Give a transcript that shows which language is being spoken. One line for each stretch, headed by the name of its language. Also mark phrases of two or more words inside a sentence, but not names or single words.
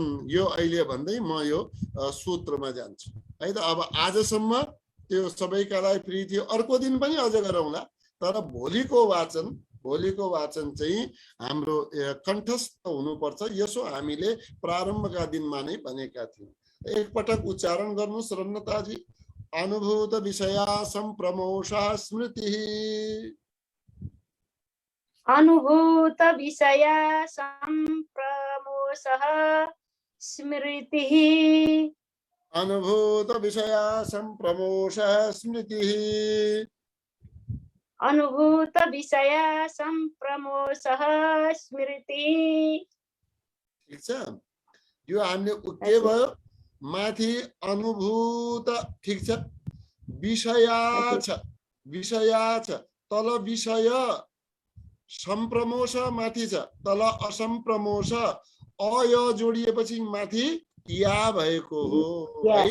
Nepali: यो अहिले भन्दै म यो सूत्रमा जान्छु है त। अब आजसम्म त्यो सबैका लागि फ्री थियो, अर्को दिन पनि अझ गरौँला, तर भोलिको वाचन चाहिँ हाम्रो कण्ठस्थ हुनुपर्छ। यसो हामीले प्रारम्भका दिनमा नै भनेका थियौँ। एकपटक उच्चारण गर्नुहोस् रत्नताजी।
Sanskrit: अनुभूत विषया सम्प्रमोषः स्मृतिः। अनुभूत विषया सम्प्रमोषः स्मृतिः। अनुभूत विषया सम्प्रमोषः स्मृतिः। अनुभूत विषया सम्प्रमोषः स्मृतिः।
Nepali: ठिक छ। यो हामीले के भयो माथि अनुभूत, ठिक छ, विषया छ, तल विषय सम्प्रमोष माथि छ, तल असम्प्रमोष, अय जोडिएपछि माथि या भएको हो है।